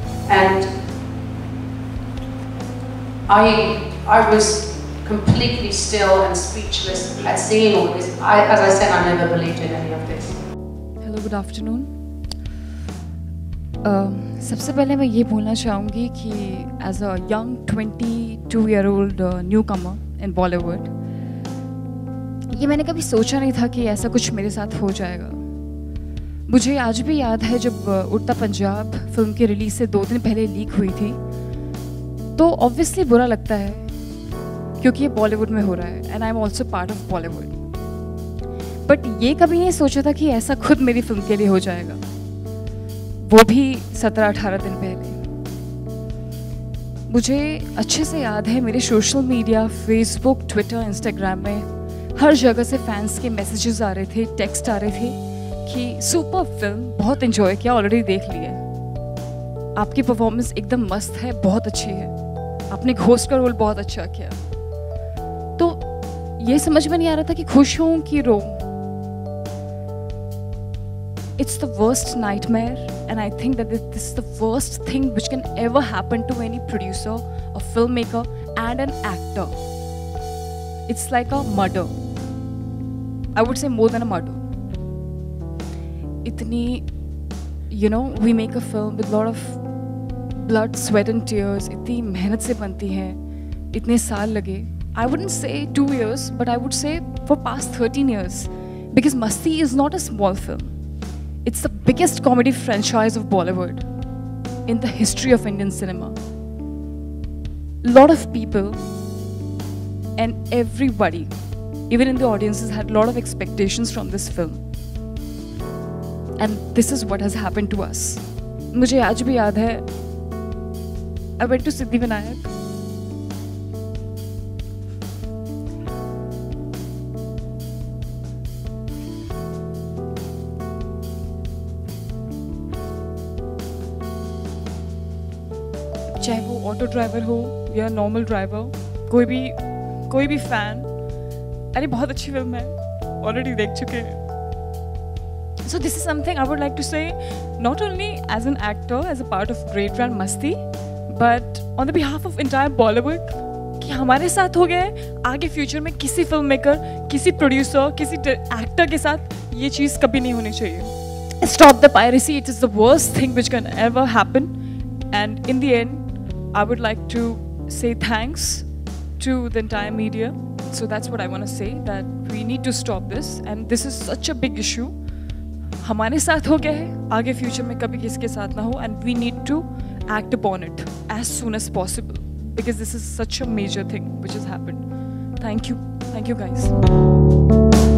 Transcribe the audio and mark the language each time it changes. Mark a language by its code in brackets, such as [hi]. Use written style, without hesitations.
[en] And I was completely still and speechless at seeing all this. As I said, I never believed in any of this. Hello, good afternoon. [hi] सबसे पहले मैं ये बोलना चाहूँगी कि as a young 22-year-old newcomer in Bollywood, ये मैंने कभी सोचा नहीं था कि ऐसा कुछ मेरे साथ हो जाएगा। मुझे आज भी याद है जब उड़ता पंजाब फिल्म की रिलीज से 2 दिन पहले लीक हुई थी, तो ऑब्वियसली बुरा लगता है क्योंकि ये बॉलीवुड में हो रहा है and I am also part of Bollywood. But ये कभी नहीं सोचा था कि ऐसा खुद मेरी फिल्म के लिए हो जाएगा, वो भी 17-18 दिन पहले। मुझे अच्छे से याद है मेरे social media Facebook Twitter Instagram में हर जगह से फैंस के मैसेजेस आ रहे थे, टेक्स्ट आ रहे थे कि सुपर फिल्म, बहुत एंजॉय किया, ऑलरेडी देख ली है, आपकी परफॉर्मेंस एकदम मस्त है, बहुत अच्छी है, आपने घोस्ट का रोल बहुत अच्छा किया। तो ये समझ में नहीं आ रहा था कि खुश हूँ कि रो। [en] It's the worst nightmare, and I think that this is the worst thing which can ever happen to any producer, a filmmaker, and an actor. It's like a murder. I would say more than a murder. Itni, we make a film with a lot of blood, sweat and tears. [hi] इतनी मेहनत से बनती है, इतने साल लगे. [en] I wouldn't say 2 years, but I would say for past 13 years. Because Masti is not a small film. It's the biggest comedy franchise of Bollywood in the history of Indian cinema. A lot of people and everybody, even in the audiences, had a lot of expectations from this film. And this is what has happened to us. [hi] मुझे आज भी याद है, I went to Siddhivinayak. चाहे वो auto driver हो या normal driver, कोई भी फैन, अरे बहुत अच्छी फिल्म है, ऑलरेडी देख चुके हैं. [en] So this is something I would like to say, not only as an actor, as a part of great brand Masti, but on the behalf of entire Bollywood, कि हमारे साथ हो गए, आगे future में किसी film maker, किसी producer, किसी एक्टर के साथ ये चीज़ कभी नहीं होनी चाहिए. Stop the piracy, it is the worst thing which can ever happen. And in the end I would like to say thanks to the entire media. So that's what I want to say, that we need to stop this, and this is such a big issue. हमारे साथ हो गया है, आगे future में कभी किसके साथ ना हो, and we need to act upon it as soon as possible, because this is such a major thing which has happened. Thank you guys.